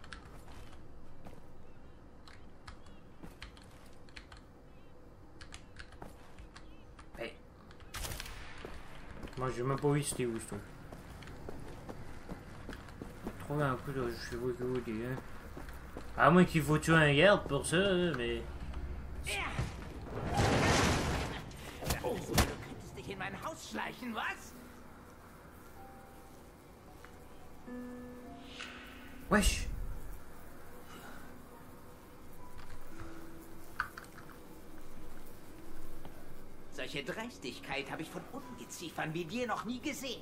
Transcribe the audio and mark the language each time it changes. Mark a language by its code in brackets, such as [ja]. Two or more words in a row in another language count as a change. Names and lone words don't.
[fr] Moi j'ai même pas vu c'était où ce truc. Trouver un couteau, je sais pas que vous dites, hein. À moins qu'il faut tuer un garde pour ça, mais... [de] Oh, du könntest dich in mein Haus schleichen, was? [fr] Wesh. [de] Solche Dreistigkeit habe ich von Ungeziefern wie dir noch nie gesehen.